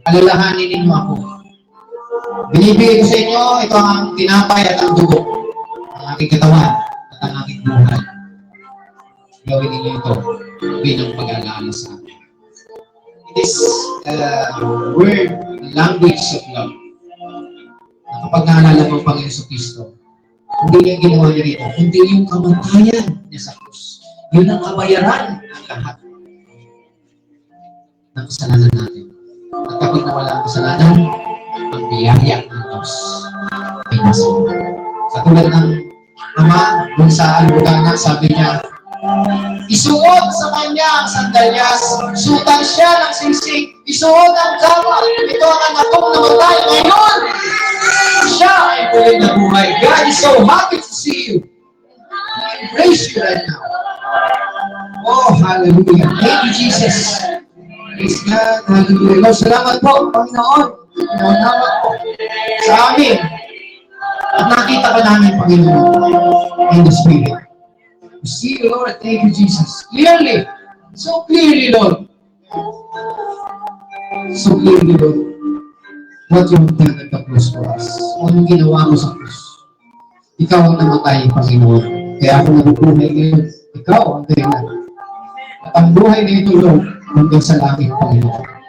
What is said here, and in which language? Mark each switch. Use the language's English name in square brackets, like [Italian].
[Filipino] Alalahanin ninyo ako. Binibigay ko sa inyo, ito ang tinapay at ang dugo. Ang aking katawan at ang aking buhay. Gawin ninyo ito bilang pag-alaala sa akin. [English] It is word, language of love. [Filipino] Na kapag naalala mo ang Panginoon sa Kristo, hindi niya ginawa niya rito, kundi yung kamatayan niya sa krus. Yun ang kabayaran ng lahat ng kasalanan natin. At kapag nawala ang kasalanan, ang biyaya ng Diyos ay nasa iyo. Sa tulad ng Ama, dun sa Albuganan, sabi niya, isuot sa kanya ang sandalyas, sutan siya ng singsing, isuot ang kama, ito ang anak kong namatay ngayon. Siya ay tuloy na buhay. [English] God is so happy to see you. I praise you right now. Oh, hallelujah. Thank you, Jesus. Praise God. [Filipino] Hallelujah. Lord, salamat po, Panginoon. Naunawa po sa amin. At nakita ka namin, Panginoon, [English] in the Spirit. You see, Lord, thank you, Jesus. Clearly. So clearly, Lord. So clearly, Lord. What you have done at the cross for us. [Filipino] Anong ginawa mo sa cross. Ikaw ang namatay, Panginoon. Kaya ako nabubuhay ngayon. Ikaw ang dahilan. At ang buhay na ito, Lord, hanggang sa langit, Panginoon.